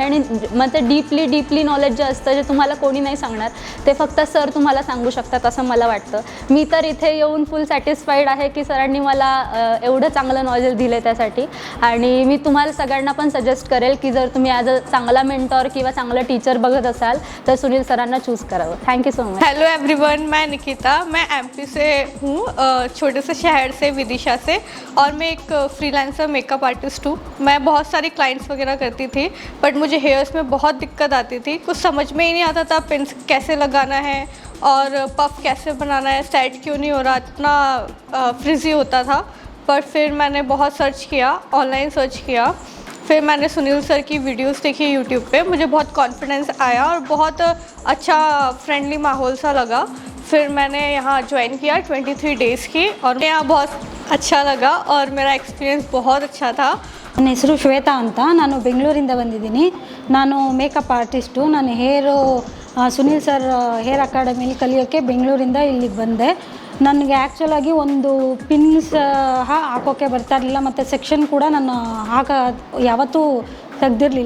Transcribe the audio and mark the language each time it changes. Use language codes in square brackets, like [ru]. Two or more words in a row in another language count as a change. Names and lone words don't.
[mr] आणि मग ते [en] deeply knowledge [mr] जे असतं जे तुम्हाला कोणी नाही सांगणार ते फक्त सर तुम्हाला सांगू शकतात असं मला वाटतं। मी तर इथे येऊन [en] full satisfied [mr] आहे की सरांनी मला एवढं चांगलं नॉलेज दिलं त्यासाठी। आणि मी तुम्हाला सगळ्यांना पण सजेस्ट करेल की जर तुम्ही [en] as a [mr] चांगला मेंटॉर किंवा चांगला टीचर बघत असाल तर सुनील सरांना चूज़ करावं। [en] thank you so much. hello everyone, [hi] मैं निकिता, मैं एमपी से हूँ, छोटे से शहर से, विदिशा से, और मैं एक [en] freelancer makeup artist [hi] हूँ। मैं बहुत सारी क्लाइंट्स वगैरह करती थी, बट मुझे हेयर्स में बहुत दिक्कत आती थी। कुछ समझ में ही नहीं आता था पिन कैसे लगाना है और पफ कैसे बनाना है, सेट क्यों नहीं हो रहा, इतना फ्रिजी होता था। पर फिर मैंने बहुत सर्च किया, [en] online search [hi] किया, फिर मैंने सुनील सर की वीडियोस देखी यूट्यूब पे, मुझे बहुत कॉन्फिडेंस आया और बहुत अच्छा फ्रेंडली माहौल सा लगा। फिर मैंने यहाँ ज्वाइन किया 23 डेज़ की, और यहाँ बहुत अच्छा लगा और मेरा एक्सपीरियंस बहुत अच्छा था। [kn] ನನ್ನ ಹೆಸರು ಶ್ವೇತಾ ಅಂತ, ನಾನು ಬೆಂಗಳೂರಿಂದ ಬಂದಿದ್ದೀನಿ। ನಾನು [en] makeup artist. [kn] ನಾನು ಸುನೀಲ್ ಸರ್ ಹೇರ್ ಅಕಾಡೆಮಿಲಿ ಕಲಿಯೋಕ್ಕೆ ಬೆಂಗಳೂರಿಂದ ಇಲ್ಲಿಗೆ ಬಂದೆ। ನನಗೆ ಆ್ಯಕ್ಚುಲಾಗಿ ಒಂದು ಪಿನ್ಸ್ ಹಾಕೋಕ್ಕೆ ಬರ್ತಾ ಇರಲಿಲ್ಲ, ಮತ್ತು ಸೆಕ್ಷನ್ ಕೂಡ ನಾನು ಯಾವತ್ತೂ ತೆಗ್ದಿರಲಿಲ್ಲ।